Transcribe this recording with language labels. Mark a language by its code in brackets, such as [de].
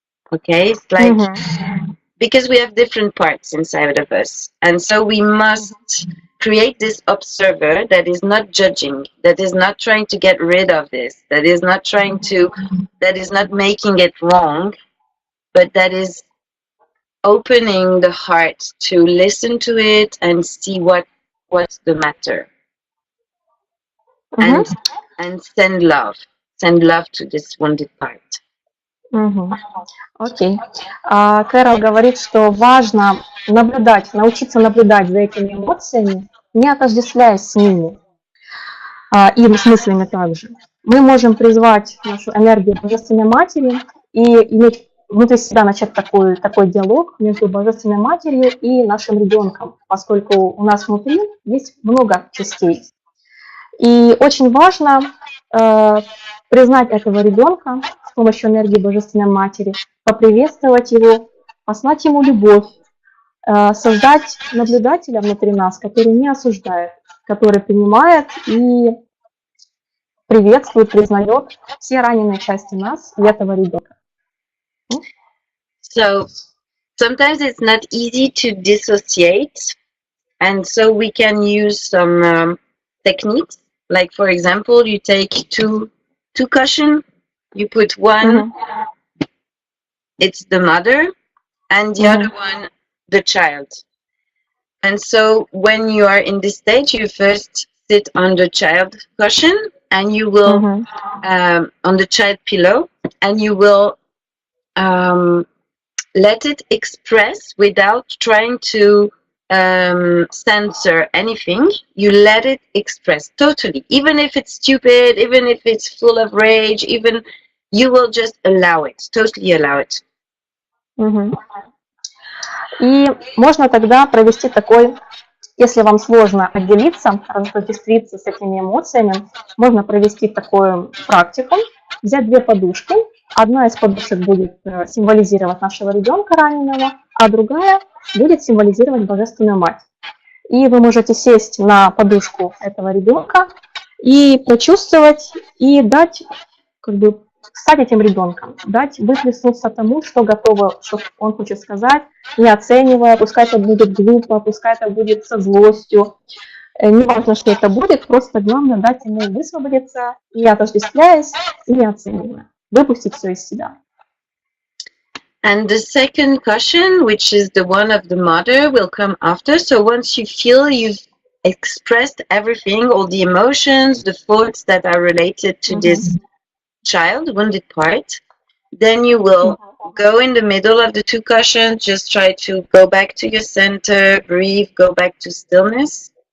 [en] Okay, it's like because we have different parts inside of us, and so we must create this observer that is not judging, that is not trying to get rid of this, that is not making it wrong, but that is opening the heart to listen to it and see what's the matter, and send love to this wounded part. [ru] Окей. Керол говорит, что важно научиться наблюдать за этими эмоциями, не отождествляясь с ними и с мыслями также. Мы можем призвать нашу энергию Божественной Матери и иметь внутри себя начать такой диалог между Божественной Матерью и нашим ребенком, поскольку у нас внутри есть много частей. И очень важно признать этого ребенка с помощью энергии Божественной Матери, поприветствовать его, послать ему любовь, создать наблюдателя внутри нас, который не осуждает, который принимает и приветствует, признает все раненые части нас и этого ребенка. [en] So sometimes it's not easy to dissociate, and so we can use some techniques. Like, for example, you take two cushions, you put one, it's the mother, and the other one, the child. And so when you are in this stage, you first sit on the child cushion, and you will, on the child pillow, and you will let it express without trying to censor anything. You let it express totally, even if it's stupid, even if it's full of rage, even you will just allow it, totally allow it. [ru] И можно тогда провести такой, если вам сложно отделиться, разотождествиться с этими эмоциями, можно провести такую практику, взять две подушки. Одна из подушек будет символизировать нашего ребенка раненого, а другая будет символизировать Божественную Мать. И вы можете сесть на подушку этого ребенка и почувствовать, и дать, стать этим ребенком, дать выплеснуться тому, что готово, что он хочет сказать, не оценивая, пускай это будет глупо, пускай это будет со злостью. Неважно, что это будет, просто главное дать ему высвободиться, не отождествляясь и не оценивая. Выпустить все из себя. [en] And the second cushion, which is the one of the mother, will come after. So once you feel you've expressed everything, all the emotions, the thoughts that are related to this child, wounded part, then you will go in the middle of the two cushions, just try to go back to your center, breathe, go back to stillness.